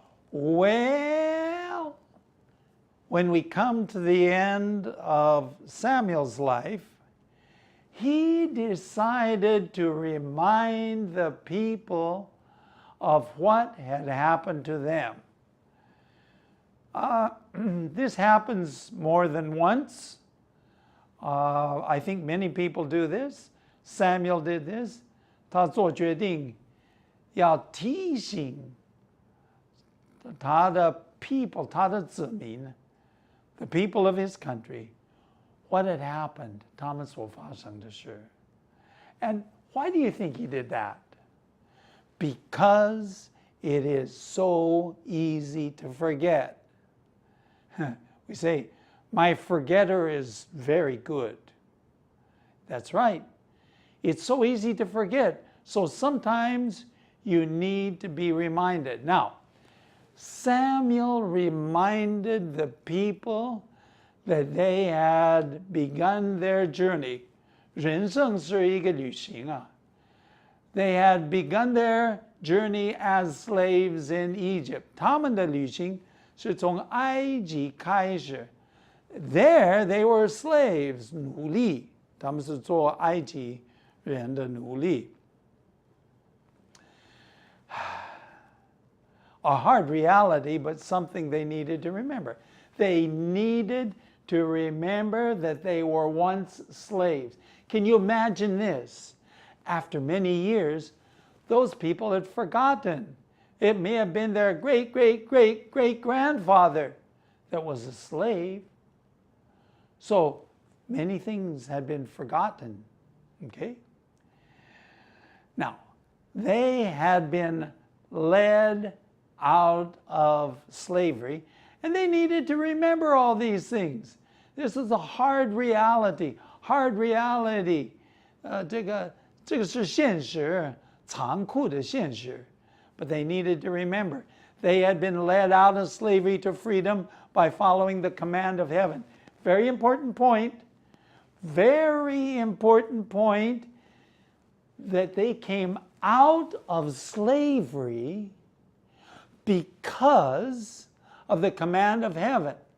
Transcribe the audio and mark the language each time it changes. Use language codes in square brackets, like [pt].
[en] Well, when we come to the end of Samuel's life, he decided to remind the people of what had happened to them. This happens more than once. I think many people do this. Samuel did this. [zh] 他做决定要提醒他的 [en] people, [zh] 他的子民 [en] the people of his country, what had happened, [zh] 他们所发生的事. [en] And why do you think he did that? Because it is so easy to forget. We say, my forgetter is very good. That's right. It's so easy to forget. So sometimes you need to be reminded. Now, Samuel reminded the people that they had begun their journey. [zh] 人生是一个旅行啊. [en] They had begun their journey as slaves in Egypt. [zh] 他们的旅行是从埃及开始. [en] There they were slaves, [zh] 奴隶. 他们是做埃及人的奴隶. [en] A hard reality, but something they needed to remember. They needed to remember that they were once slaves. Can you imagine this? After many years, those people had forgotten. It may have been their great-great-great-great-grandfather that was a slave. So many things had been forgotten. Okay? Now, they had been led out of slavery, and they needed to remember all these things. This is a hard reality. Hard reality. [zh] 这个是现实，残酷的现实. [en] But they needed to remember. They had been led out of slavery to freedom by following the command of heaven. Very important point. Very important point that they came out of slavery because of the command of heaven.